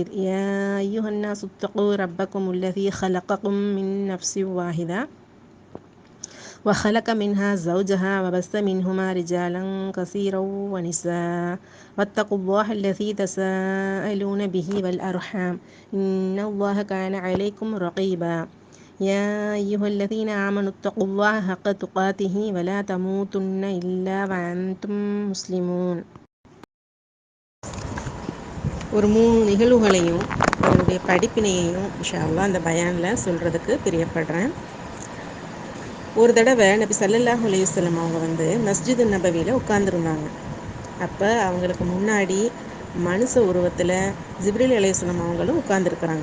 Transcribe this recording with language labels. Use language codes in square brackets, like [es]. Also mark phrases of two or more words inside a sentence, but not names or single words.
[ar] يا أيها الناس اتقوا ربكم الذي خلقكم من نفس واحدة وخلق منها زوجها وبث منهما رجالا كثيرا ونساء واتقوا الله الذي تساءلون به والأرحام إن الله كان عليكم رقيبا يا أيها الذين آمنوا اتقوا الله حق تقاته ولا تموتن إلا وأنتم مسلمون. [ta] ஒரு 3 நிகழ்வுகளையும் அதனுடைய படிப்பினையையும் [ar] إن شاء الله [ta] அந்த பயானில் சொல்கிறதுக்கு பிரியப்படுறேன். ஒரு தடவை நபி [ar] صلى الله عليه وسلم [ta] அவங்க மஸ்ஜிது நபவியில் உட்கார்ந்துருந்தாங்க. அப்போ அவங்களுக்கு முன்னாடி மனுஷ உருவத்தில் ஜிப்ரீல் அலைஹிஸ்ஸலாம் அவங்களும் உட்கார்ந்துருக்குறாங்க.